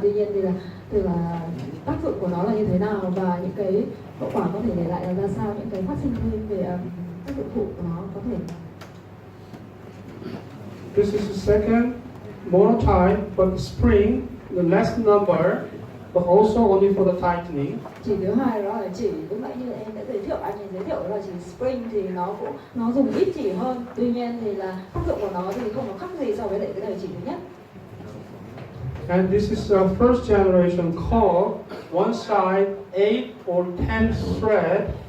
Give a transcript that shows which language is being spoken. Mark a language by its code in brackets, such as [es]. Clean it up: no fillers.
[vi] Tuy nhiên thì là tác dụng của nó là như thế nào và những cái hậu quả có thể để lại là ra sao, những cái phát sinh thêm về tác dụng phụ của nó có thể. [en] This is the second monotype, but spring, the less number, but also only for the tightening. [vi] Chỉ thứ hai đó là chỉ lúc nãy như em đã giới thiệu, anh ấy giới thiệu đó là chỉ spring thì nó dùng ít chỉ hơn. Tuy nhiên thì là tác dụng của nó thì không có khác gì so với lại cái đời chỉ thứ nhất. [en] And this is the first generation called one side 8 or 10 thread.